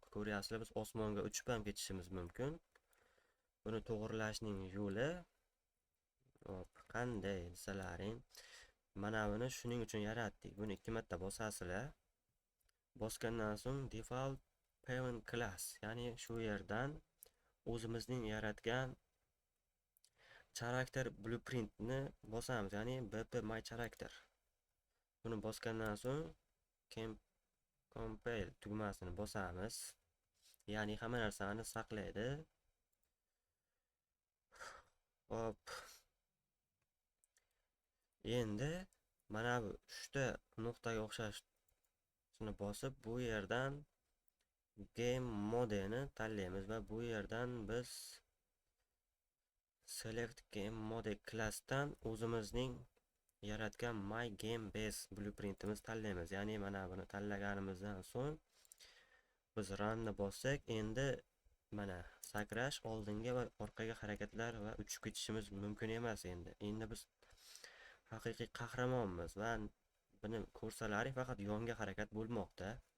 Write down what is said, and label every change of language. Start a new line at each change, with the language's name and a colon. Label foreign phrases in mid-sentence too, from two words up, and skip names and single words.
Uzbek: Ko'ryapsizlar, biz osmonga uchib ham ketishimiz mumkin. Buni to'g'rilashning yo'li hop qanday desalaring, mana buni shuning uchun yaratdik. Buni 2 marta bosasizlar. Bosgandan so'ng
English: default parent class,
Uzbek: ya'ni shu yerdan o'zimizning yaratgan
English: character blueprintni
Uzbek: bosamiz, ya'ni
English: bp my character.
Uzbek: Buni bosgandan so'ng compile tugmasini bosamiz. Ya'ni hamma narsani saqlaydi. Hop. Endi mana bu 3 ta nuqtaga o'xshashini bosib, bu yerdan
English: game modeni
Uzbek: tanlaymiz va bu yerdan biz
English: select game mode classdan
Uzbek: o'zimizning yaratgan
English: my game base blueprintimiz
Uzbek: tanlaymiz. Ya'ni mana buni tanlaganimizdan so'ng biz runni bossak, endi mana sakrash, oldinga va orqaga harakatlar va uchib ketishimiz mumkin emas endi. Endi biz haqiqiy qahramonmiz va buni ko'rsalaring faqat yonga harakat bo'lmoqda.